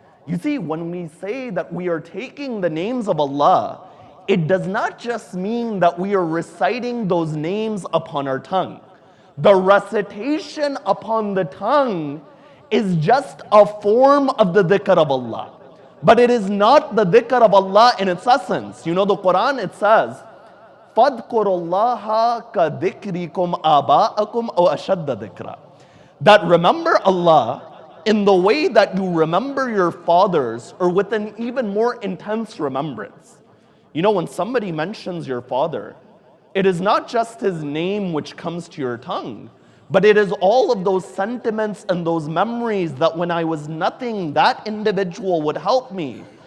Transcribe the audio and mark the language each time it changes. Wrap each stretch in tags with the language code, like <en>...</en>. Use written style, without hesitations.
<en>You see, when we say that we are taking the names of Allah, it does not just mean that we are reciting those names upon our tongue. The recitation upon the tongue is just a form of the dhikr of Allah. But it is not the dhikr of Allah in its essence.</en> <ar>You know, the Quran, it says, فَاذْكُرُوا اللَّهَ كَذِكْرِكُمْ آبَاءَكُمْ أَوْ أَشَدَّ ذِكْرًا.</ar> <en>That remember Allah in the way that you remember your fathers, or with an even more intense remembrance. You know, when somebody mentions your father, it is not just his name which comes to your tongue, but it is all of those sentiments and those memories that when I was nothing, that individual would help me.</en>